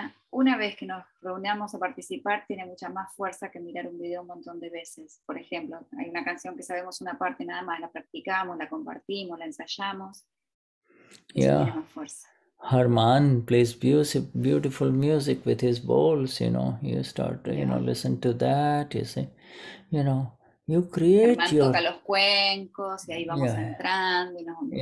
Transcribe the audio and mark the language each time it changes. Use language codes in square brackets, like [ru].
[es] Una vez que nos reunamos a participar, tiene mucha más fuerza que mirar un video un montón de veces. Por ejemplo, hay una canción que sabemos una parte nada más, la practicamos, la compartimos, la ensayamos. Eso tiene más fuerza. [en] Harman plays beautiful music with his bowls, you start, listen to that, you see, you create [es] toca los cuencos y ahí vamos entrando y nos